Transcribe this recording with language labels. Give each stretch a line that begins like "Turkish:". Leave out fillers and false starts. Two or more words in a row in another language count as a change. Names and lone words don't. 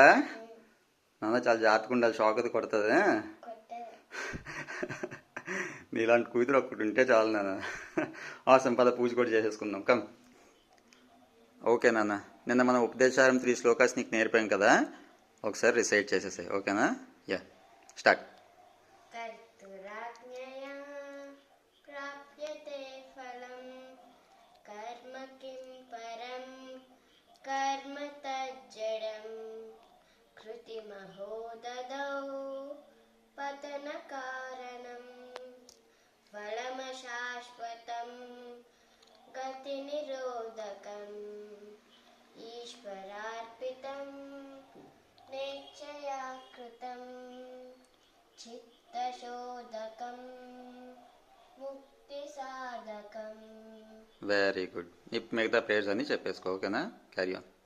Telugu: నాన్న చాలా జాగ్రత్తగా ఉండాలి, షాక్ అది కొడుతుంది. నీలాంటి కూతురు ఒక్కటి ఉంటే చాలు నాన్న. సంపద పూజ కూడా చేసేసుకుందాం. కమ్. ఓకే నాన్న, నిన్న మనం ఉపదేశారం 3 శ్లోకాస్ నీకు నేర్పాం కదా, ఒకసారి రిసైట్ చేసేసాయి.
English: ఓకేనా? ya, start.
Sanskrit: कर्तुराज्ञया प्राप्यते फलं कर्म किं परं कर्म तज्जडं कृतिमहो ददौ पतनकारणं फलमशाश्वतं गतिनिरोधकम् ईश्वरार्पितं नेच्छया कृतं చిత్తశోధకం ముక్తి సాధకం.
English: very good.
Telugu: ఇప్పుడు మిగతా ప్రేయర్స్ అన్నీ చెప్పేసుకో.
English: ఓకేనా? carry on.